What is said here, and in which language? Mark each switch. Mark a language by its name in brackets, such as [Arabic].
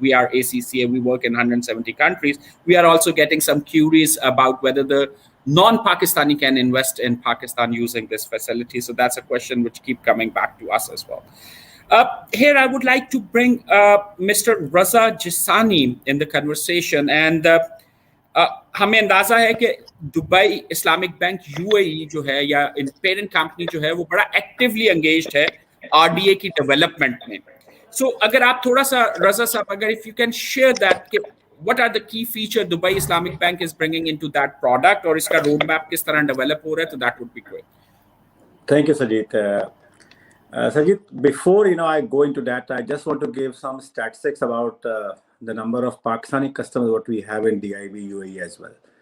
[English] We are ACCA, we work in 170 countries. We are also getting some queries about whether the non-Pakistani can invest in Pakistan using this facility. So that's a question which keep coming back to us as well. Here I would like to bring Mr. Raza Jisani in the conversation. [Urdu] And ہمیں اندازہ ہے کہ Dubai Islamic bank UAE جو ہے یا parent company جو ہے وہ بڑا ایکٹیولی انگیجڈ ہے RDA کی ڈیولپمنٹ میں. سو اگر آپ تھوڑا سا رضا صاحب اگر [English] if you can share that کہ what are the key features Dubai Islamic Bank is bringing into that product [Urdu] اور اس کا [English] road map [Urdu] کس طرح ڈیولپ ہو رہا ہے, تو [English] that would be great. Thank you, Sajid. Sajid, before I go into that, I just want to give some statistics about the number of Pakistani customers what we have in DIB UAE as well.